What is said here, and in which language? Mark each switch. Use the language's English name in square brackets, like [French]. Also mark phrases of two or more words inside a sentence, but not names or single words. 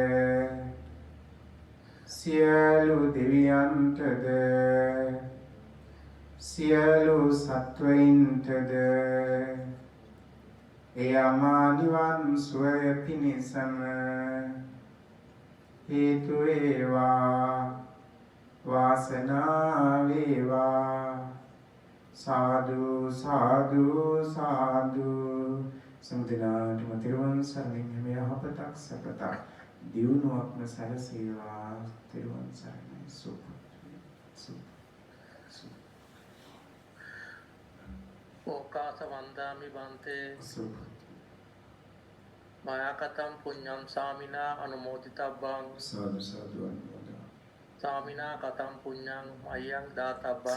[Sinhala] සියලු දෙවියන්ටද සියලු සත්වයින්ටද ඒ අමා නිවන් සුවය පිණිසම හේතු වේවා වාසනා වේවා. [Pali] සාදු සාදු සාදු. [Sinhala] සම්දිනාටම තිරුවන් සරණින් මේ යහපතක් සපතක් දියුණුවක්ම සැලසේවා. තිරුවන් සරණයි. සුප [Pali] ඕකාස වන්දාමි බන්තේ සුප මායාකතම් පුඤ්ඤං සාමිනා අනුමෝදිතබ්බං සාදු සාදු අනුමෝදා. සාමිනා කතම් පුඤ්ඤං මයං දාතබ්බං